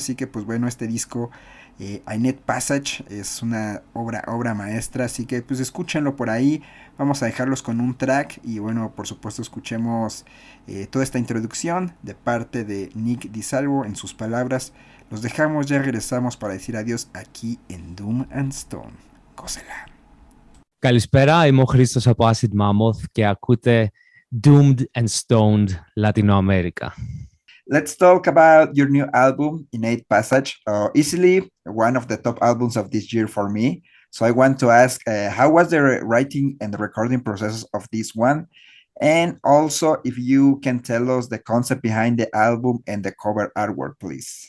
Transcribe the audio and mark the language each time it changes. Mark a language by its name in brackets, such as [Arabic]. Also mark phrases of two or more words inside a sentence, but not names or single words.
[Spanish] Así que pues bueno, este disco Innate Passage es una obra maestra, así que pues escúchenlo por ahí. Vamos a dejarlos con un track y bueno, por supuesto escuchemos toda esta introducción de parte de Nick DiSalvo en sus palabras. Los dejamos, ya regresamos para decir adiós aquí en Doom and Stone. Gócela. [Greek] Καλησπέρα, είμαι ο Χρήστος από Acid Mammoth και ακούτε Doomed and Stoned Latino America. [English] Let's talk about your new album, Innate Passage. Easily one of the top albums of this year for me. So I want to ask, how was the writing and the recording process of this one? And also, if you can tell us the concept behind the album and the cover artwork, please.